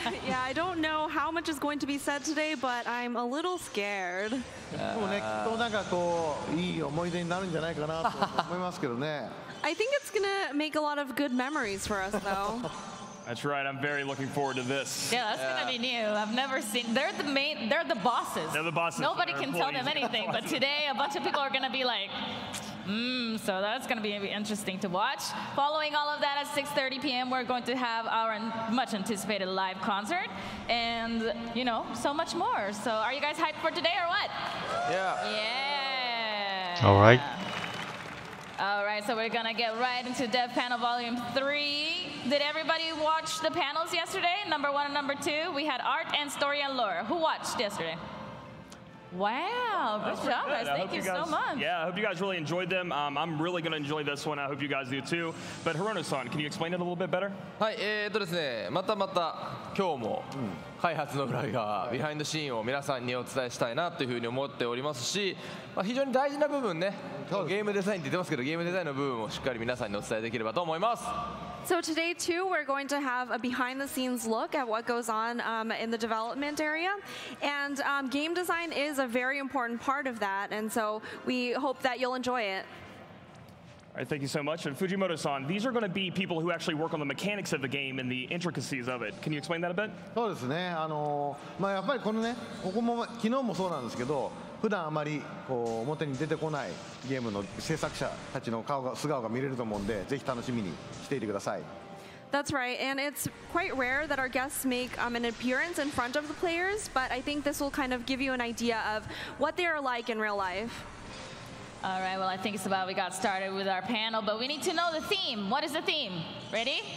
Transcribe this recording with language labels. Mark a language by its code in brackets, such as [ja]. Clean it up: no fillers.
[en] Yeah, I don't know how much is going to be said today, but I'm a little scared. [ja] でもね、きっとなんかこういい思い出になるんじゃないかなと思いますけどね。 [en] I think it's gonna make a lot of good memories for us, though. That's right. I'm very looking forward to this. Yeah, that's gonna be new. I've never seen. They're the bosses. They're the bosses. Nobody They're can tell them employees. anything. But today, a bunch of people are gonna be like, so that's gonna be interesting to watch. Following all of that at 6:30 p.m., we're going to have our much anticipated live concert, and you know, so much more. So, are you guys hyped for today or what? Yeah. Yeah. All right. All right, so we're gonna get right into Dev Panel Volume 3. Did everybody watch the panels yesterday? Number 1 and number 2. We had art and story and lore. Who watched yesterday? Wow, good job, guys. Thank you so much. Yeah, I hope you guys really enjoyed them. I'm really going to enjoy this one. I hope you guys do too. But Hirono-san, can you explain it a little bit better? [ja] はい、ですね、また今日も開発の裏側、ビハインドシーンを皆さんにお伝えしたいなというふうに思っておりますし、非常に大事な部分ね、ゲームデザインって言ってますけど、ゲームデザインの部分をしっかり皆さんにお伝えできればと思います。 [en] So today, too, we're going to have a behind-the-scenes look at what goes on in the development area. And game design is a very important part of that, and so we hope that you'll enjoy it. All right, thank you so much. And Fujimoto-san, these are going to be people who actually work on the mechanics of the game and the intricacies of it. Can you explain that a bit? [ja] そうですね。やっぱりこのね、ここも昨日もそうなんですけど、普段あまりこう表に出てこないゲームの制作者たちの素顔が見れると思うんで、ぜひ楽しみにしていてください。 [en] That's right, and it's quite rare that our guests make an appearance in front of the players, but I think this will kind of give you an idea of what they are like in real life. All right, well, I think it's about we got started with our panel, but we need to know the theme. What is the theme? Ready?